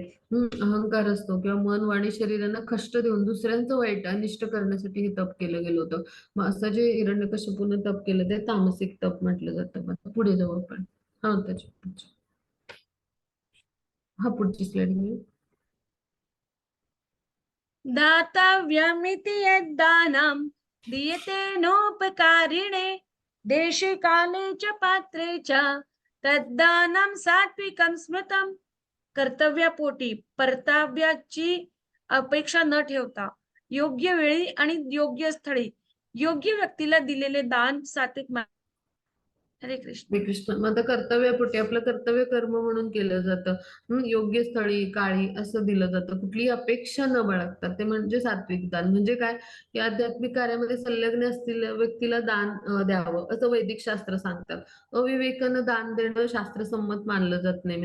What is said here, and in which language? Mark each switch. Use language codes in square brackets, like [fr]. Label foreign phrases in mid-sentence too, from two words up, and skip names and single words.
[mr] अहंकार असतो किंवा मन, वाणी, शरीरांना कष्ट देऊन दुसऱ्यांचं वाईट अनिष्ट करण्यासाठी हे तप केलं गेलं होतं. मग असं जे हिरण्यकशिपूनं तप केलं ते तामसिक तप म्हटलं जातं. मग पुढे जाऊ आपण. हा त्याच्या पुढची. हा पुढची स्लाइड घेऊ. [sa] दातव्यमिति यद्दानं दीयते नोपकारिणे देशे काले च पात्रे च तद्दानं सात्विकं स्मृतं. [mr] कर्तव्यापोटी परताव्याची अपेक्षा न ठेवता योग्य वेळी आणि योग्य स्थळी योग्य व्यक्तीला दिलेले दान सात्विक मान. [sa] हरे कृष्ण. [mr] श्रीकृष्ण. मग आता कर्तव्यापोटी आपलं कर्तव्य कर्म म्हणून केलं जातं. योग्य स्थळी, काळी असं दिलं जातं. कुठलीही अपेक्षा न बाळगता, ते म्हणजे सात्विक दान. म्हणजे काय, की आध्यात्मिक कार्यामध्ये संलग्न असलेल्या व्यक्तीला दान द्यावं, असं वैदिक शास्त्र सांगतात. अविवेकानं दान देणं शास्त्रसंमत मानलं जात नाही.